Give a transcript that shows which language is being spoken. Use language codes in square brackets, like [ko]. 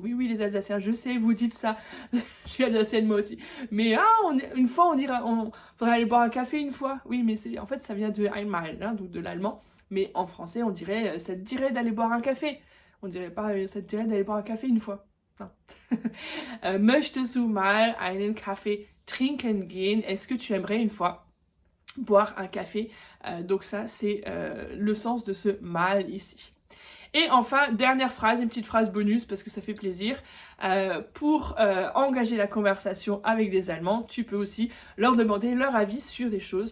[fr] Oui, les Alsaciens, je sais, vous dites ça. Je suis alsacienne, moi aussi. Mais une fois, on faudrait aller boire un café une fois. Oui, mais en fait, ça vient de einmal, hein, donc de l'allemand. Mais en français, on dirait, ça te dirait d'aller boire un café. On dirait pas, ça te dirait d'aller boire un café une fois. [de] Möchtest du mal einen Kaffee trinken gehen? [fr] Est-ce que tu aimerais une fois boire un café? Donc ça, c'est le sens de ce mal ici. Et enfin, dernière phrase, une petite phrase bonus parce que ça fait plaisir. Pour engager la conversation avec des Allemands, tu peux aussi leur demander leur avis sur des choses.